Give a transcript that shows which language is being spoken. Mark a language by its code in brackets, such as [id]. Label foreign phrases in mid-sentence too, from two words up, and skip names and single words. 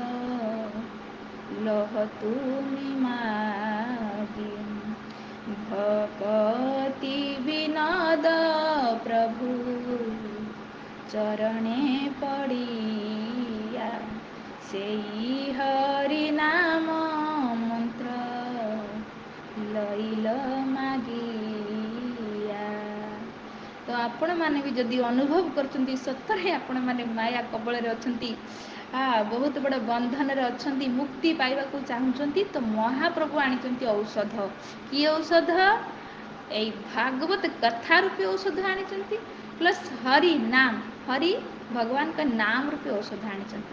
[bn] লহ তুমি মাগি, ভকতি বিনোদ প্রভু চরণে পড়িয়া, সেই হরি নাম মন্ত্র লইল ମାଗିଆ। [or] ତ ଆପଣମାନେ ବି ଯଦି ଅନୁଭବ କରୁଛନ୍ତି ସତରେ ଆପଣମାନେ ମାୟା କବଳରେ ଅଛନ୍ତି, ବହୁତ ବଡ଼ ବନ୍ଧନରେ ଅଛନ୍ତି, ମୁକ୍ତି ପାଇବାକୁ ଚାହୁଁଛନ୍ତି, ତ ମହାପ୍ରଭୁ ଆଣିଛନ୍ତି ଔଷଧ। କି ଔଷଧ? ଏଇ ଭାଗବତ କଥା ରୂପୀ ଔଷଧ ଆଣିଛନ୍ତି, ପ୍ଲସ୍ ହରି ନାମ, ହରି ଭଗବାନଙ୍କ ନାମ ରୂପୀ ଔଷଧ ଆଣିଛନ୍ତି।